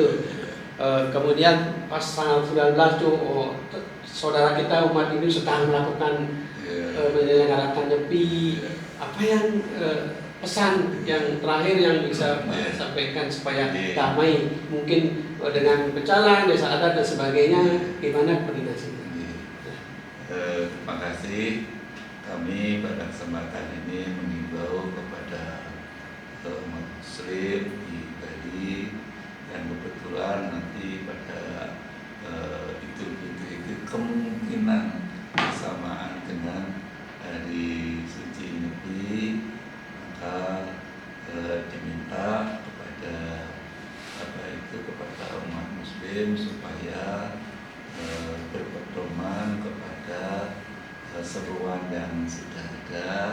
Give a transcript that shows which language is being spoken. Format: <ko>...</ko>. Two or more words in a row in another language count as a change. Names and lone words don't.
<id>Kemudian pas tanggal 19 tuh saudara kita umat ini sedang melakukan menyelenggarakan Nyepi. Apa yang pesan yang terakhir yang bisa sampaikan supaya damai, mungkin dengan pecalang, desa adat dan sebagainya, gimana koordinasi? Terima kasih. Kami pada kesempatan ini mengimbau kepada umat Muslim di Bali yang kebetulan nanti pada Idul Fitri itu kemungkinan bersamaan dengan hari suci Nyepi, maka diminta kepada kepada umat Muslim supaya berpedoman kepada seruan yang sudah ada,</id>